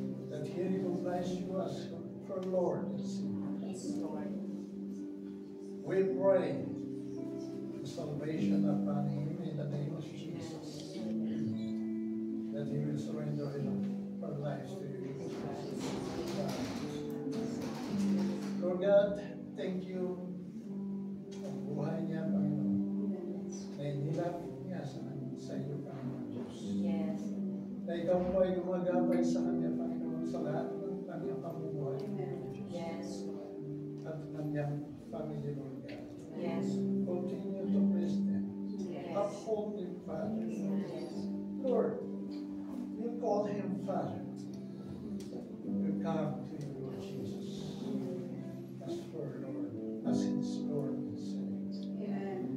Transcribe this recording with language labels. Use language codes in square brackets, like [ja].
[en] that he recognizes you as her Lord and Savior. yes, Lord. We pray for salvation upon him in the name of Jesus, that he will surrender her life to you. [tl] Lord God, [en] thank you [tl] ang buhay niya, Panginoon, na inilapit niya sa iyo, Panginoon Diyos. [en] Yes. [tl] Na ikaw po ay gumagabay sa kanya, Panginoon, sa lahat ng kanyang pamumuhay. [en] Yes. [tl] At kanyang family, Lord God. [en] Yes. Continue to bless them. Yes. Uphold them, Father. Yes. Lord, you call him Father. We come to you, Lord Jesus, as for Lord, as his Lord and Savior.